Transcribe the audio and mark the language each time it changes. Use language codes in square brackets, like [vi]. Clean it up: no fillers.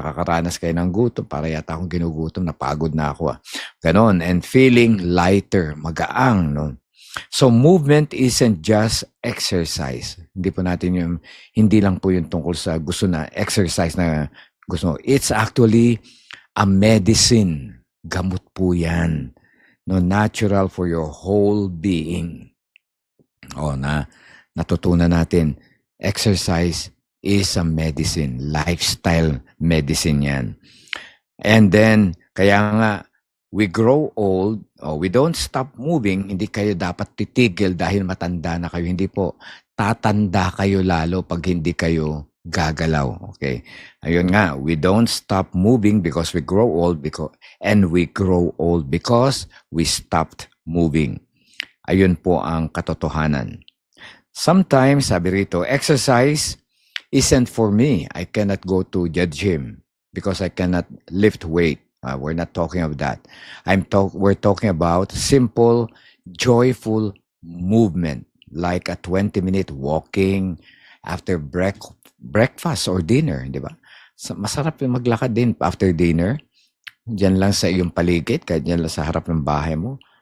[tl] Nakakaranas kayo ng gutom, para yata akong ginugutom, napagod na ako. Ganon, [en] and feeling lighter, [tl] magaang, no? [en] So, movement isn't just exercise. [tl] Hindi lang po yung tungkol sa gusto na exercise na gusto. [en] It's actually a medicine. [tl] Gamot po yan. [en] No, natural for your whole being. [tl] Natutunan natin, [en] exercise is a medicine, lifestyle medicine yan. And then, [tl] kaya nga, [en] we grow old, we don't stop moving, [tl] hindi kayo dapat titigil dahil matanda na kayo. Hindi po, tatanda kayo lalo pag hindi kayo gagalaw. Okay? Ayun nga, [en] we don't stop moving because we grow old, and we grow old because we stopped moving. [tl] Ayun po ang katotohanan. [en] Sometimes, [tl] sabi rito, [en] exercise isn't for me. I cannot go to the gym because I cannot lift weight. We're not talking of that. We're talking about simple, joyful movement, like a 20-minute walking after breakfast or dinner, [tl] di ba? Masarap yung maglakad din [en] after dinner. [tl] Diyan lang sa iyong paligid, kahit diyan lang sa harap ng bahay mo.